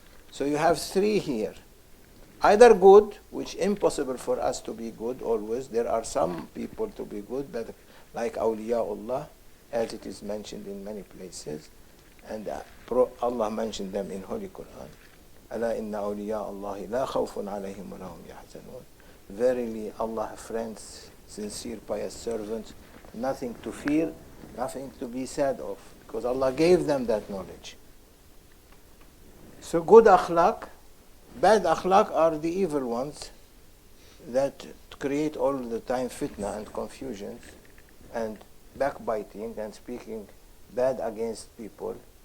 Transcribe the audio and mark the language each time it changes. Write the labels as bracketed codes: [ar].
[en] So you have three here. Either good, which impossible for us to be good always. There are some people to be good, but like awliyaullah, as it is mentioned in many places, and Allah mentioned them in Holy Quran. [ar] ألا إن أولياء الله لا خوف عليهم ولا هم يحزنون. [en] Verily, Allah have friends, sincere, pious servants, nothing to fear, nothing to be sad of, because Allah gave them that knowledge. So good akhlaq, bad akhlaq are the evil ones that create all the time fitna and confusions and backbiting and speaking bad against people.